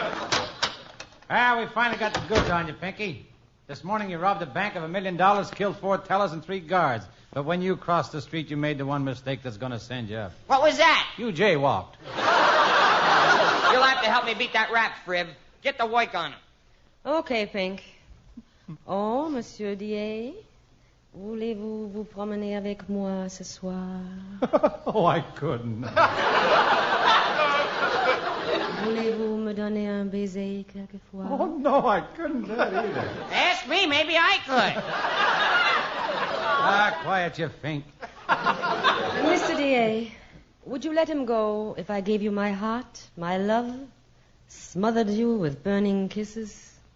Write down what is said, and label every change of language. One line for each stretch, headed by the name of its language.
English: We finally got the goods on you, Pinky. This morning you robbed a bank of $1 million, killed 4 tellers and 3 guards. But when you crossed the street, you made the one mistake that's going to send you up. What was that? You jaywalked. You'll have to help me beat that rap, Friv. Get to work on him. Okay, Pink.
French: Oh, Monsieur DA, voulez-vous vous promener avec moi ce soir?
English: Oh, I couldn't.
French: Voulez-vous me donner un baiser quelquefois?
English: Oh, no, I couldn't do that either. Ask me, maybe I could. Quiet, you fink. Mr. DA, would you let him go if I gave you my heart, my love, smothered you with burning kisses?